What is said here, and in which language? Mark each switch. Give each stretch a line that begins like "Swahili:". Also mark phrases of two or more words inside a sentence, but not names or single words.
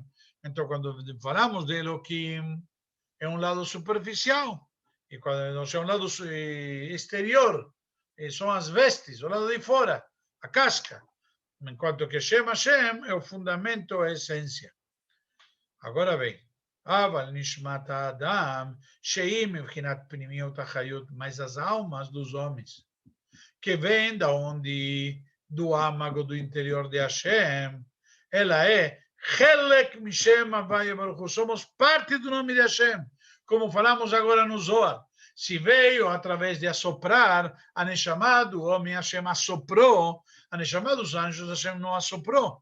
Portuguese: Então, quando falamos de Elohim, é um lado superficial. E quando é um lado exterior, são as vestes, o lado de fora, a casca. Enquanto que Hashem é o fundamento, a essência. Agora bem,
Hebrew: אבל נשמת האדם, שהיא מבחינת פנימיות החיות,
Portuguese: mas as almas dos homens, que vem da onde, do âmago do interior de Hashem, ela é
Hebrew: חלק משם הויה ברוך הוא,
Portuguese: somos parte do nome de Hashem, como falamos agora no Zohar. Se veio através de assoprar, a Neshama do homem Hashem assoprou, a Neshama dos anjos Hashem não assoprou.